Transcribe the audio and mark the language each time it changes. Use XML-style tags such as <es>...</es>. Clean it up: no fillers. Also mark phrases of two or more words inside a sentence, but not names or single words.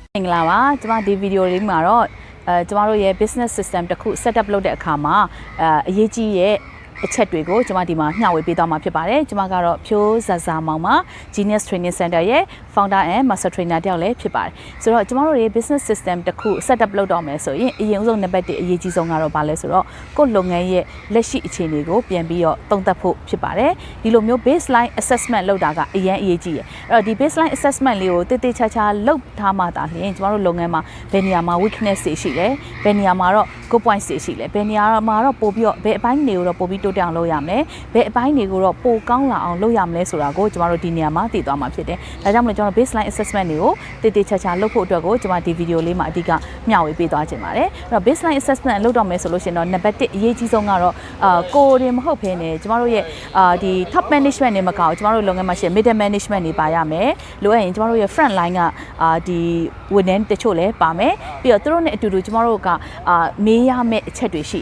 <my>လာပါကျွန်မဒီဗီဒီယိုလေးမှာတော့ကျွန်တော်တို့ရဲ့</my> <en>business system</en> <my>တစ်ခု</my> <en>set up</en> <my>လုပ်တဲ့အခါမှာအရေးကြီးရဲ့အချက်တွေကိုကျွန်မဒီမှာမျှဝေပေးသွားမှာဖြစ်ပါတယ်ကျွန်မကတော့ဖြိုးဇာဇာမောင်မှာ Genius Training Center ရဲ့</my> <en>founder and master trainer</en> <my>တယောက်လည်းဖြစ်ပါတယ်ဆိုတော့ကျွန်တော်တို့ရဲ့</my> <en>business system</en> <my>တစ်ခု</my> <en>set up</en> <my>လုပ်တော့မယ်ဆိုရင်အရင်ဦးဆုံးနံပါတ်1အရေးကြီးဆုံးကတော့ဘာလဲဆိုတော့ကိုယ့်လုပ်ငန်းရဲ့လက်ရှိအခြေအနေကိုပြန်ပြီးတော့သုံးသပ်ဖို့ဖြစ်ပါတယ်ဒီလိုမျိုး</my> <en>baseline assessment</en> <my>လုပ်တာကအရင်အရေးကြီးတယ်အဲ့တော့ဒီ</my> <en>baseline assessment</en> <my>လေး ကိုတိတိကျကျလုပ်ထားမှသာလျှင်ကျွန်တော်တို့လုပ်ငန်းမှာဘယ်နေရာမှာ weakness တွေရှိလဲဘယ်နေရာမှာတော့</my> <en>good points</en> <my>တွေရှိလဲဘယ်နေရာမှာတော့ပို့ပြီးတော့ဘယ်အပိုင်းတွေကိုတော့ပို့ပြီးတိုးတက်အောင်လုပ်ရမယ်ဘယ်အပိုင်းတွေကိုတော့ပိုကောင်းလာအောင်လုပ်ရမလဲဆိုတာကိုကျွန်တော်တို့ဒီနေရာမှာသိသွားမှာဖြစ်တယ်ဒါကြောင့်မလို့ကျွန်တော်</my> <en>baseline assessment</en> <my>တွေကိုတိတိကျကျလုပ်ဖို့အတွက်ကိုကျွန်မဒီဗီဒီယိုလေးမှာအဓိကမျှဝေပေးသွားခြင်း ပါတယ်အဲ့တော့</my> <en>baseline assessment</en> <my>လုပ်တော့မယ်ဆိုလို့ရှိရင်တော့နံပါတ်1အရေးကြီးဆုံးကတော့ကိုယ်တင်မဟုတ်ဘဲနဲ့ကျွန်တော်တို့ရဲ့ဒီ</my> <en>top management</en> <my>တွေမကောက်ကျွန်တော်တို့လုပ်ငန်းမှာရှိ</my> <en>middle management</en> <my>တွေပါရမယ်လိုအပ်ရင်ကျွန်တော်တို့ရဲ့</my> <en>front line</en> <my>ကဒီဝန်ထမ်းတချို့လည်းပါမယ်ပြီးတော့သူတို့နဲ့အတူတူကျွန်တော်တို့ကမေးရမယ့်အချက်တွေရှိ</my>